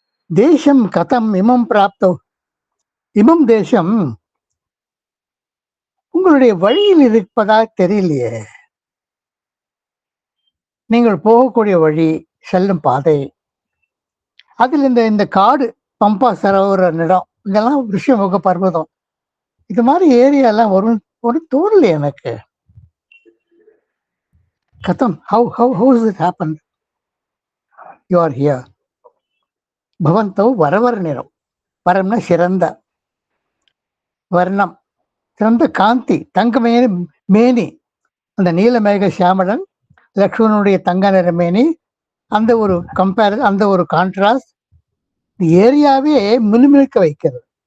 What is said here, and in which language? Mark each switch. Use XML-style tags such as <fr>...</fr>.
<sa>தேசம் கதம் இமம் பிராப்தோ,</sa> <ta>இமம் தேசம் உங்களுடைய வழியில் இருப்பதாக தெரியலையே. நீங்கள் போகக்கூடிய வழி, செல்லும் பாதை, அதில் இந்த காடு, பம்பா சரோவர இடம், இதெல்லாம் ரிஷிமுக பர்வதம், இது மாதிரி ஏரியாலாம் ஒரு தோணலை எனக்கு.</ta> <en>கதம் how is it happened? You are here.</en> <sa>பவந்தோ வரவர்ணிரம்,</sa> <ta>வரம்னா சிறந்த வர்ணம், சிறந்த காந்தி, தங்கமேனி மேனி, அந்த நீலமேக சியாமலன் லக்ஷ்மணனுடைய தங்க நிற மேனி, அந்த ஒரு கம்பேரிசன், அந்த ஒரு கான்ட்ராஸ்ட் ஏரியாவே மினுமினுக்க வைக்கிறது.</ta>